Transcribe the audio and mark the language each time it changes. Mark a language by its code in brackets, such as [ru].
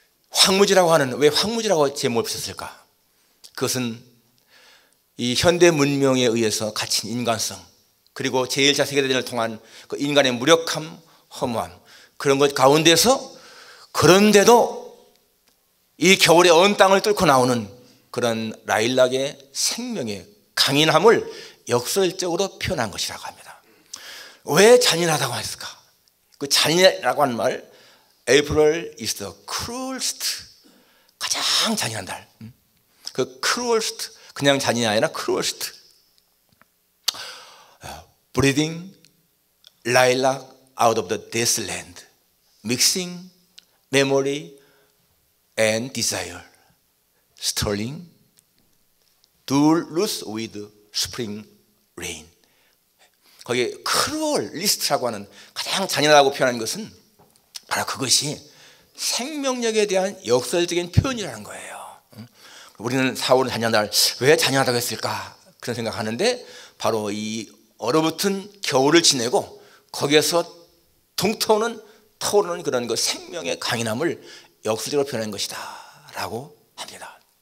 [ko] 황무지라고 하는, 왜 황무지라고 제목을 붙였을까? 그것은 이 현대 문명에 의해서 갇힌 인간성, 그리고 제1차 세계대전을 통한 그 인간의 무력함, 허무함, 그런 것 가운데서, 그런데도 이 겨울의 언 땅을 뚫고 나오는 그런 라일락의 생명의 강인함을 역설적으로 표현한 것이라고 합니다. 왜 잔인하다고 했을까? 그 잔인하다고 하는 말, [en] April is the cruelest, [ko] 가장 잔인한 달. 그 cruelest, 그냥 잔인이 아니라 cruelest. [en] Breathing lilac out of the desolate, mixing memory and desire, sterling dulce with spring rain. [ko] 거기에 cruelist라고 하는 가장 잔인하다고 표현하는 것은 바로 그것이 생명력에 대한 역설적인 표현이라는 거예요. 우리는 4월은 잔인한 달, 왜 잔인하다고 했을까? 그런 생각하는데, 바로 이 얼어붙은 겨울을 지내고 거기에서 터오르는 그런 그 생명의 강인함을 역설적으로 표현한 것이다 라고 합니다.